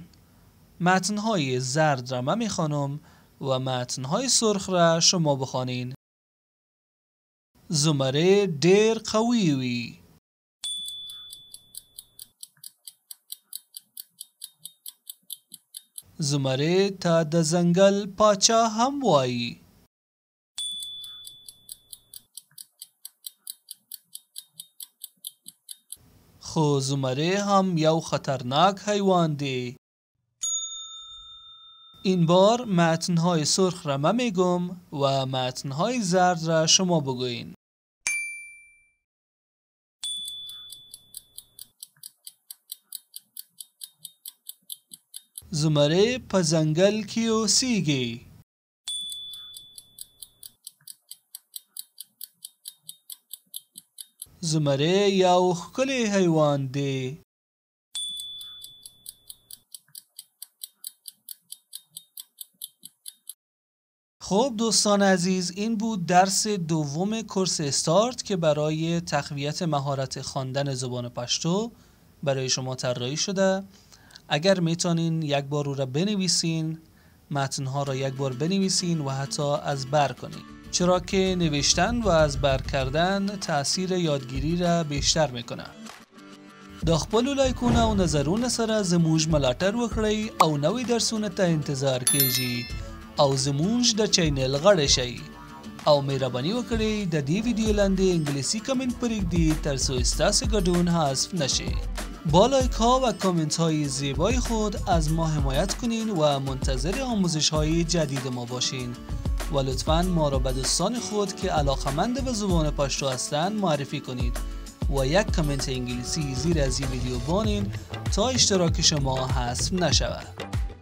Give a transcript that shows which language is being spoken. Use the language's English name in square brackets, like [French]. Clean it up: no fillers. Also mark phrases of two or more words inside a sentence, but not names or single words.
[Persian] متن‌های زرد را من می‌خوانم و متن‌های سرخ را شما بخوانید. [Pashto] زمره ډیر قوی وی. زمره تا د ځنګل پاچا هم وایي. خو زمره هم یو خطرناک حیوان دی. [Persian] این بار متن‌های سرخ را من میگم و متن‌های زرد را شما بگوین. [Pashto] زمره په ځنګل کې اوسیږي. زمره یو ښکلی حیوان دی. [Persian] خب دوستان عزیز، این بود درس دوم کورس استارت که برای تقویت مهارت خواندن زبان پشتو برای شما طراحی شده. اگر میتونین یک بار او را بنویسین، متنها را یک بار بنویسین و حتی از بر کنین، چرا که نوشتن و از بر کردن تأثیر یادگیری را بیشتر میکنه. [Pashto] د خپلو لایکونه او نظرونه سره زموږ ملاتړ وکړئ او نوې درسونه ته انتظار کیږي او زموږ د چینل غړي شئ او مهرباني وکړئ د دې ویډیو لاندې انګلیسي کامنت پرېږدئ ترڅو ستاسو ګډون حذف نشي. [Persian] با لایک ها و کامنت های زیبای خود از ما حمایت کنین و منتظر آموزش های جدید ما باشین و لطفاً ما را به دوستان خود که علاقمند به زبان پشتو هستند معرفی کنید و یک کامنت انگلیسی زیر از این ویدیو بانین تا اشتراک شما حذف نشود.